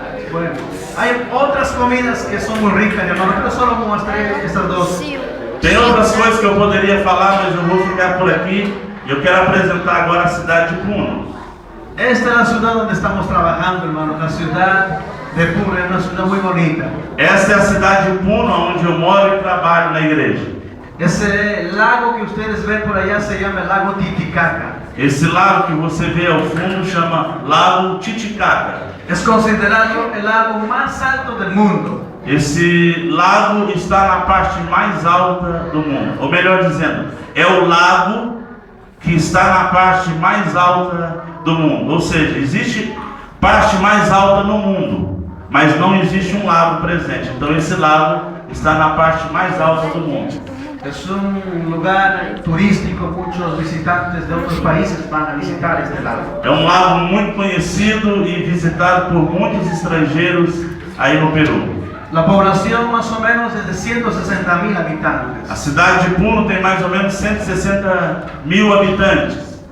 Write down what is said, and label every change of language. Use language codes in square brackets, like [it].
[es] Bueno, hay otras comidas que son muy ricas, hermano, pero solo mostré estas dos. [pt] Tem outras coisas que eu poderia falar, mas eu vou ficar por aqui. Eu quero apresentar agora a cidade de Puno. [es] Esta es la ciudad donde estamos trabajando, hermano, la ciudad de Puno, es una ciudad muy bonita. [pt] Essa é a cidade de Puno, onde eu moro e trabalho na igreja. [es] Ese lago que ustedes ven por allá se llama el lago Titicaca. [pt] Esse lago que você vê ao fundo chama Lago Titicaca. [es] Es considerado el lago más alto del mundo. [pt] Esse lago está na parte mais alta do mundo. Ou melhor dizendo, é o lago que está na parte mais alta do mundo. Ou seja, existe parte mais alta no mundo, mas não existe um lago presente. Então esse lago está na parte mais alta do mundo. [es] Es un lugar turístico, muchos visitantes de otros países van a visitar este lago. [pt] É um lago muito conhecido e visitado por muitos estrangeiros aí no Peru. [es] La población más o menos es de 160,000 habitantes. [pt] A cidade de Puno tem mais ou menos 160.000 habitantes.